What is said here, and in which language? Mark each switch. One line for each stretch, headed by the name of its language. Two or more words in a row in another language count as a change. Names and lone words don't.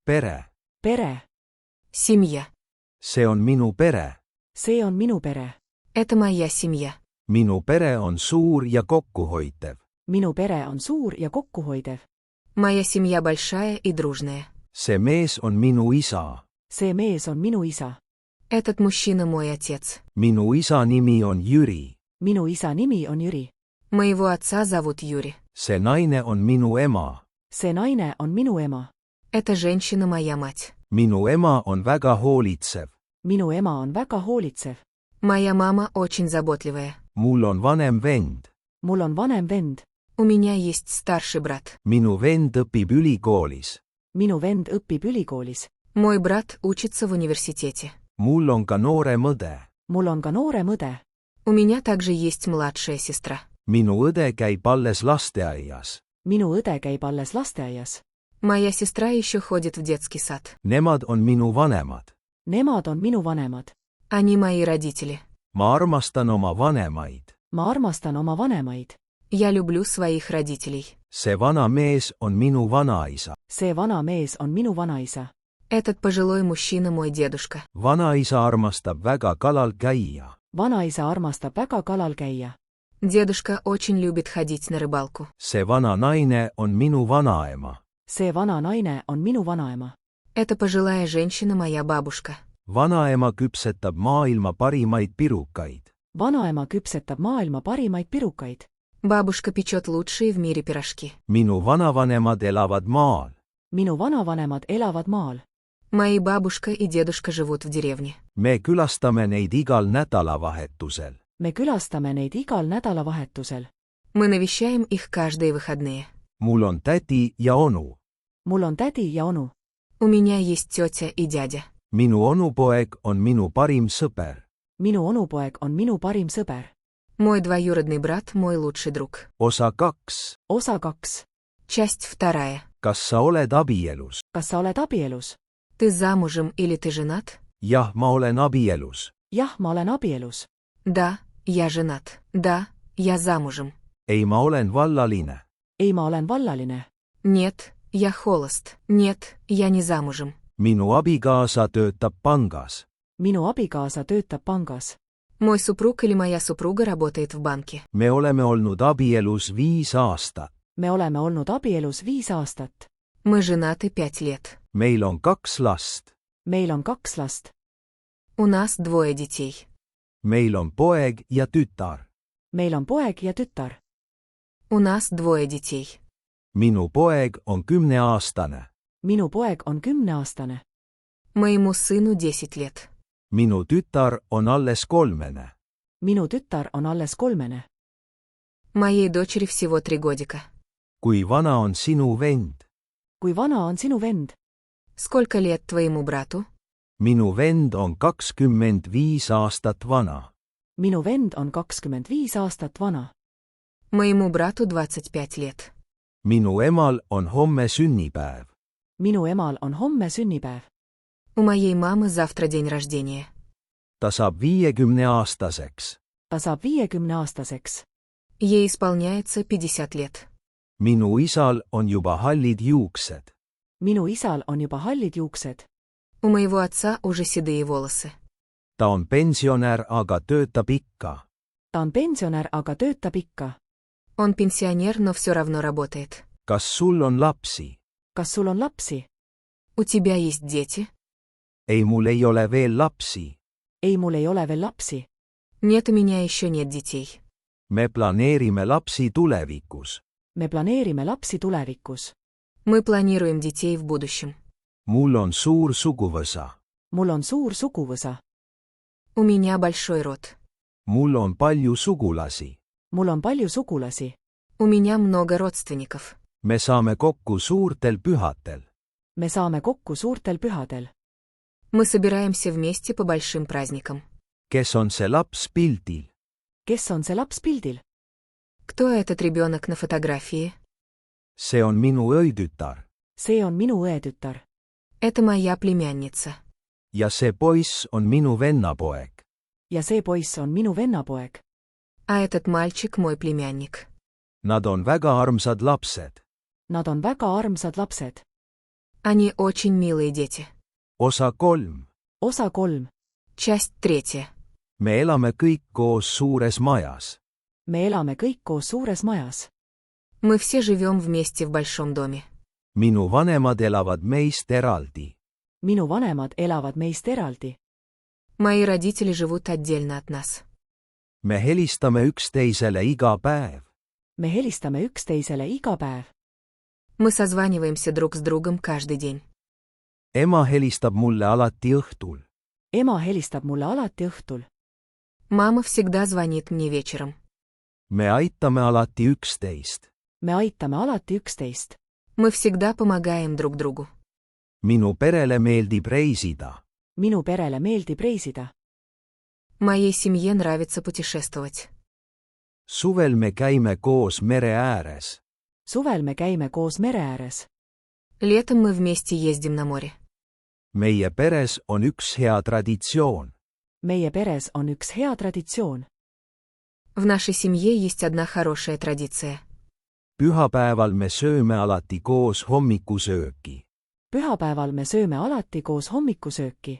Estonian: Pere. Pere.
Russian: Семья.
Estonian: See on minu pere. See on minu pere.
Russian: Это моя семья.
Estonian: Minu pere on suur ja kokkuhoitev. Minu pere on suur ja kokkuhoidev.
Russian: Моя семья большая и дружная.
Estonian: See mees on minu isa. See mees on minu isa.
Russian: Этот мужчина мой отец.
Estonian: Minu isa nimi on Jüri. Minu isa nimi on Jüri.
Russian: Моего отца зовут Юрий.
Estonian: See naine on minu ema. See naine on minu ema.
Russian: Эта женщина моя мать.
Estonian: Minu ema on väga hoolitsev. Minu ema on väga hoolitsev.
Russian: Моя мама очень заботливая.
Estonian: Mul on vanem vend. Mul on vanem vend.
Russian: У меня есть старший брат.
Estonian: Minu vend õpib ülikoolis. Minu vend õpib ülikoolis.
Russian: Мой брат учится в университете.
Estonian: Mul on ka noorem õde. Mul on ka noorem õde.
Russian: У меня также есть младшая сестра.
Estonian: Minu õde käib alles lasteaias. Minu õde käib alles lasteaias.
Russian: Моя сестра еще ходит в детский сад.
Estonian: Nemad on minu vanemad. Nemad on minu vanemad.
Russian: Они мои родители.
Estonian: Ma armastan oma vanemaid. Ma armastan oma vanemaid.
Russian: Я люблю своих родителей.
Estonian: See vana mees on minu vanaisa. See vana mees on minu vanaisa.
Russian: Этот пожилой мужчина мой дедушка.
Estonian: Vanaisa armastab väga kalal käia. Vanaisa armastab väga kalal käia.
Russian: Дедушка очень любит ходить на рыбалку.
Estonian: See vana naine on minu vanaema. See vana naine on minu vanaema.
Russian: Эта пожилая женщина моя бабушка.
Estonian: Vanaema küpsetab maailma parimaid pirukaid. Vanaema küpsetab maailma parimaid pirukaid.
Russian: Бабушка печет лучшие в мире пирожки.
Estonian: Minu vanavanemad elavad maal. Minu vanavanemad elavad maal.
Russian: Мои бабушка и дедушка живут в деревне.
Estonian: Me külastame neid igal nädalavahetusel. Me külastame neid igal nädalavahetusel.
Russian: Мы навещаем их каждые выходные.
Estonian: Mul on tädi ja onu. Mul on tädi ja onu.
Russian: У меня есть тетя и дядя.
Estonian: Minu onupoeg on minu parim sõber. Minu onupoeg on minu parim sõber.
Russian: Мой двоюродный брат мой лучший друг.
Estonian: Osa 2. Osa 2.
Russian: Часть 2.
Estonian: Kas sa oled abielus? Kas sa oled abielus?
Russian: Ты замужем или ты женат?
Estonian: Jah, ma olen abielus. Jah, ma olen abielus.
Russian: Да, я женат. Да, я замужем.
Estonian: Ei, ma olen vallaline. Ei, ma olen vallaline.
Russian: Нет, я холост. Нет, я не замужем.
Estonian: Minu abikaasa töötab pangas. Minu abikaasa töötab pangas.
Russian: Мой супруг или моя супруга работает в банке.
Estonian: Me oleme olnud abielus 5 aastat. Me oleme olnud abielus 5 aastat.
Russian: Мы женаты 5 лет.
Estonian: Meil on 2 last. Meil on 2 last.
Russian: У нас 2 детей.
Estonian: Meil on poeg ja tütar. Meil on poeg ja tütar.
Russian: У нас 2 детей.
Estonian: Minu poeg on 10-aastane. Minu poeg on 10-aastane.
Russian: Моему сыну 10 лет.
Estonian: Minu tütar on alles 3. Minu tütar on alles 3.
Russian: Моей дочери всего 3 годика.
Estonian: Kui vana on sinu vend? Kui vana on sinu vend?
Russian: Сколько лет твоему брату?
Estonian: Minu vend on 25 aastat vana. Minu vend on 25 aastat vana.
Russian: Моему брату 25 лет.
Estonian: Minu emal on homme sünnipäev. Minu emal on homme sünnipäev.
Russian: У моей мамы завтра день рождения.
Estonian: Ta saab 50-aastaseks. Ta saab 50-aastaseks.
Russian: Ей исполняется 50 лет.
Estonian: Minu isal on juba hallid juuksed. Minu isal on juba hallid juuksed.
Russian: У моего отца уже седые волосы.
Estonian: Ta on pensionär, aga töötab ikka. Ta on pensionär, aga töötab ikka.
Russian: Он пенсионер, но все равно работает.
Estonian: Kas sul on lapsi? Kas sul on lapsi?
Russian: У тебя есть дети?
Estonian: Ei, mul ei ole veel lapsi. Ei, mul ei ole veel lapsi.
Russian: Нет, у меня еще нет детей.
Estonian: Me planeerime lapsi tulevikus. Me planeerime lapsi tulevikus.
Russian: Мы планируем детей в будущем.
Estonian: Mul on suur suguvõsa. Mul on suur suguvõsa.
Russian: У меня большой род.
Estonian: Mul on palju sugulasi. Mul on palju sugulasi.
Russian: У меня много родственников.
Estonian: Me saame kokku suurtel pühadel. Me saame kokku suurtel pühadel.
Russian: Мы собираемся вместе по большим праздникам.
Estonian: Kes on see laps pildil? Kes on see laps pildil?
Russian: Кто этот ребенок на фотографии?
Estonian: See on minu õitütar. See on minu õetütar.
Russian: Это моя племянница.
Estonian: Ja see poiss on minu vennapoeg. Ja see poiss on minu vennapoeg.
Russian: А этот мальчик мой племянник.
Estonian: Nad on väga armsad lapsed. Nad on väga armsad lapsed.
Russian: Они очень mилые дети.
Estonian: osa 3. osa 3.
Russian: Часть 3.
Estonian: me elame kõik koos suures majas. me elame kõik koos suures majas.
Russian: Мы все живем вместе в большом доме.
Estonian: minu vanemad elavad meist eraldi. minu vanemad elavad meist eraldi.
Russian: Мои родители живут отдельно от нас.
Estonian: me helistame üksteisele iga päev. me helistame üksteisele iga päev.
Russian: Мы созваниваемся друг с другом каждый день.
Estonian: ema helistab mulle alati õhtul. ema helistab mulle alati õhtul.
Russian: Мама всегда звонит мне вечером.
Estonian: me aitame alati üksteist. me aitame alati üksteist.
Russian: Мы всегда помогаем друг другу.
Estonian: minu perele meeldib reisida. minu perele meeldib reisida.
Russian: Моей семье нравится путешествовать.
Estonian: suvel me käime koos mere ääres. suvel me käime koos mere ääres.
Russian: Летом мы вместе ездим на море.
Estonian: meie peres on üks hea traditsioon. meie peres on üks hea traditsioon.
Russian: В нашей семье есть одна хорошая традиция.
Estonian: pühapäeval me sööme alati koos hommikusööki. pühapäeval me sööme alati koos hommikusööki.